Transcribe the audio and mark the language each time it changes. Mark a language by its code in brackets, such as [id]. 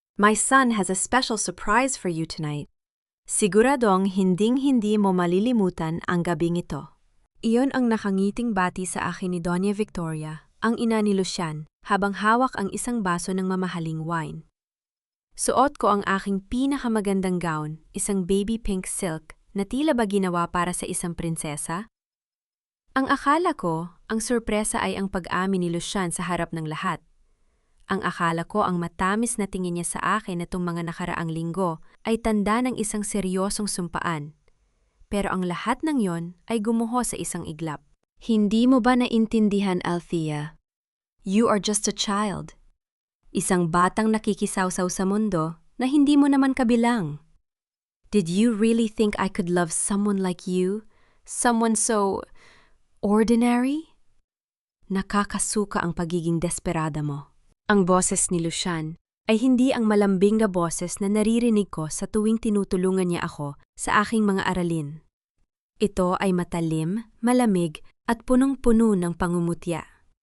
[en] My son has a special surprise for you tonight. [tl] Siguradong hinding-hindi mo malilimutan ang gabing ito. Iyon ang nakangiting bati sa akin ni Doña Victoria, ang ina ni Lucian, habang hawak ang isang baso ng mamahaling wine. Suot ko ang aking pinakamagandang gown, isang baby pink silk na tila ba ginawa para sa isang prinsesa. Ang akala ko, ang sorpresa ay ang pag-amin ni Lucian sa harap ng lahat. Ang akala ko ang matamis na tingin niya sa akin itong mga nakaraang linggo ay tanda ng isang seryosong sumpaan. Pero ang lahat ng yon ay gumuho sa isang iglap. Hindi mo ba naintindihan, [en] Althea? You are just a child. [tl] Isang batang nakikisawsaw sa mundo na hindi mo naman kabilang. [en] Did you really think I could love someone like you? Someone so ordinary? [tl] Nakakasuka ang pagiging desperada mo. Ang boses ni Lucian ay hindi ang malambing na boses na naririnig ko sa tuwing tinutulungan niya ako sa aking mga aralin. Ito ay matalim, malamig at punong-puno ng pangungutya.